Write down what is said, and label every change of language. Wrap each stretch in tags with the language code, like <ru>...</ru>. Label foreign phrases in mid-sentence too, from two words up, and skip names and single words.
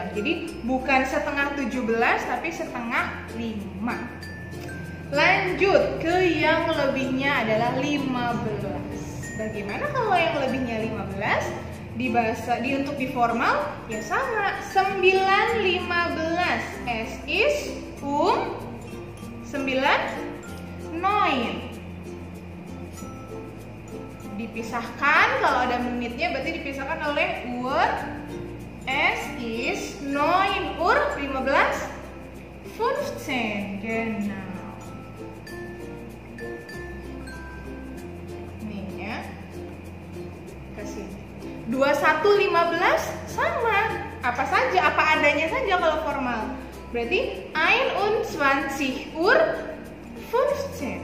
<id>Jadi bukan 6:17 tapi 4:30. Lanjut ke yang lebihnya adalah 15. Bagaimana kalau yang lebihnya 15? Untuk di formal ya sama, 9:15.</id> <de>Es ist 9.</de> <id>Dipisahkan, kalau ada menitnya berarti dipisahkan oleh Uhr.</id> <de>Es ist 9 Uhr 15. Genau.</de> <id>Nih ya. Kasih. 21:15 sama. Apa saja, apa adanya saja kalau formal. Berarti 21 Uhr 15.</id>